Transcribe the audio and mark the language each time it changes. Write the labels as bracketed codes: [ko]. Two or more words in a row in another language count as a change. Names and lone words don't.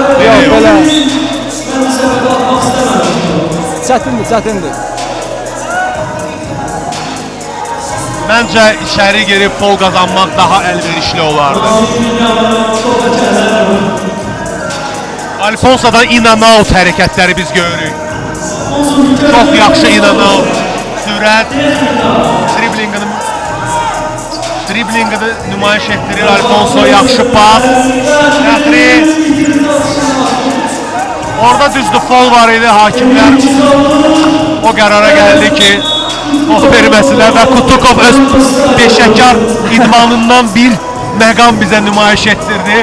[az] Yox, belə. Çətindir. Məncə içəri girib gol qazanmaq daha əlverişli olardı. Alfonso'dan [en] in and out [az] hərəkətləri biz görürük. Çox yaxşı [en] in and out. [az] Sürət, driblingini nümayiş etdirir Alfonso, yaxşı pas. Fəxri. Orada düzdür foul var idi, hakimlər o qərara gəldi ki, o verməsinlər və Kutukov öz peşəkar idmanından bir məqam bizə nümayiş etdirdi.